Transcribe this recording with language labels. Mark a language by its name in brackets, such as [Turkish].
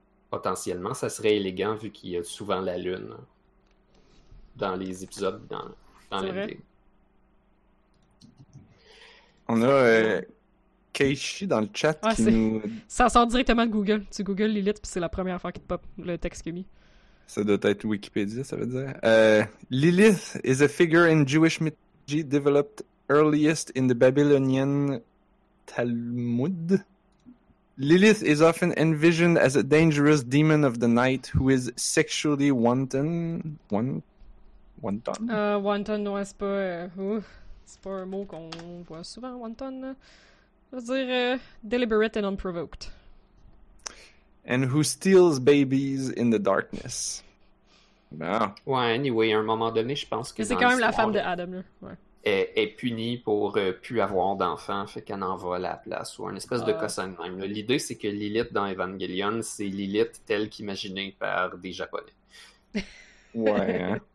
[French] Potentiellement, ça serait élégant vu qu'il y a souvent la lune dans les épisodes, dans c'est l'indé. Vrai. On a Keishi dans le chat ouais, qui c'est... nous... Ça sort directement de Google. Tu googles Lilith, puis c'est la première fois qu'il te pop le texte qu'il a mis. Ça doit être Wikipédia, ça veut dire. [English] Lilith is a figure in Jewish mythology developed earliest in the Babylonian Talmud. Lilith is often envisioned as a dangerous demon of the night who is sexually wanton. Wanton? [French] Wanton, ouais, c'est pas... c'est pas un mot qu'on voit souvent, wanton. Ça veut dire [English] deliberate and unprovoked. And who steals babies in the darkness. Wow. [French] Ouais, anyway, à un moment donné, je pense que... c'est quand même la femme de Adam, là. Ouais. Est punie pour plus avoir d'enfants, fait qu'elle en va à la place, ou un espèce de cossin même. Là. L'idée, c'est que Lilith dans Evangelion, c'est Lilith telle qu'imaginée par des Japonais. Ouais. Hein.